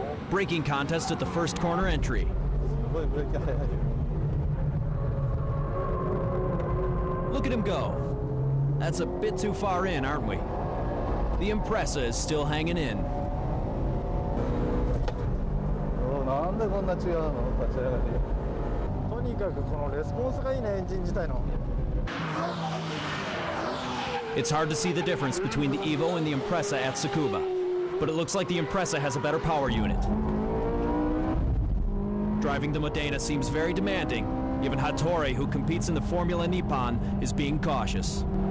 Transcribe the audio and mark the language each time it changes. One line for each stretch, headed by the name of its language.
English: Braking contest at the first corner entry. Look at him go. That's a bit too far in, aren't we? The Impreza is still hanging in.
Japanese: なんでこんな違うの立ち上がり。とにかくこのレスポンスがいいね、エンジン自体の。
English: It's hard to see the difference between the Evo and the Impreza at Tsukuba, but it looks like the Impreza has a better power unit. Driving the Modena seems very demanding. Even Hattori, who competes in the Formula Nippon, is being cautious.